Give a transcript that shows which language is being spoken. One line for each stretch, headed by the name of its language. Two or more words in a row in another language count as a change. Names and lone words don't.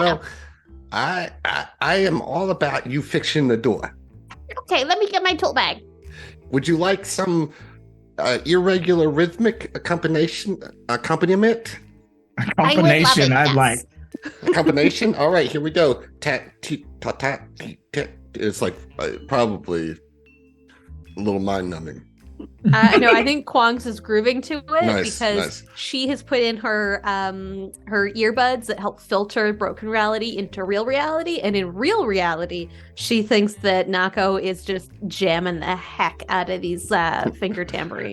English: Well, I am all about you fixing the door. Okay, let me get my tool bag. Would you like some irregular rhythmic accompaniment? A combination I'd like. A combination? All right, here we go. Tat, tit, tat, tat, tit, tat. It's like probably a little mind numbing. No, I think Quonks is grooving to it Nice, because nice. she has put in her earbuds that help filter broken reality into real reality, and in real reality, she thinks that Nako is just jamming the heck out of these finger tambourines.